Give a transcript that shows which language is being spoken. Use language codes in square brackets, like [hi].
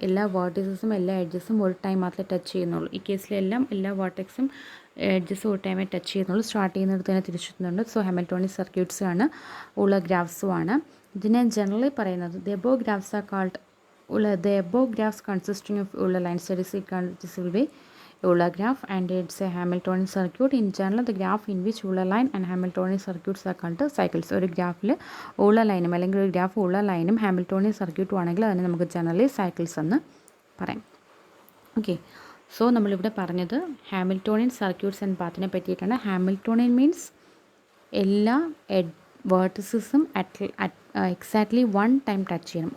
[ml] എല്ലാ വേർട്ടക്സും എല്ലാ എഡ്ജസും ഒരു ടൈം മാത്രമേ ടച്ച് ചെയ്യുന്നുള്ളൂ. ഈ കേസിലെല്ലാം എല്ലാ വേർട്ടക്സും എഡ്ജസും ഒരു ടൈമേ ടച്ച് ചെയ്യുന്നുള്ളൂ. സ്റ്റാർട്ട് ചെയ്യുന്നിടത്ത് തന്നെ തിരിച്ചെത്തുന്നുണ്ട്. സോ ഹാമിൽട്ടോണിയൻ സർക്യൂട്ട്സ് ആണ്, ഊളർ ഗ്രാഫ്സും ആണ്. ഇതിനെ ജനറലി പറയുന്നത് [en] The above graphs are called the above graphs consisting of Euler lines. This will be Euler graph and it's a Hamiltonian circuit. In general, the graph in which Euler line and Hamiltonian circuits are called cycles. [ml] ഒരു ഗ്രാഫിൽ Euler ലൈനും അല്ലെങ്കിൽ ഒരു graph Euler ലൈനും Hamiltonian സർക്യൂട്ടും ആണെങ്കിൽ അതിന് നമുക്ക് ജനറലി സൈക്കിൾസ് എന്ന് പറയാം. ഓക്കെ, സോ നമ്മളിവിടെ പറഞ്ഞത് ഹാമിൽട്ടോണിയൻ സർക്യൂട്ട്സ് ആൻഡ് പാത്തിനെ പറ്റിയിട്ടാണ്. ഹാമിൽട്ടോണിയൻ മീൻസ് എല്ലാ വേർട്ടസസും എക്സാക്ട്ലി 1 ടൈം ടച്ച് ചെയ്യണം.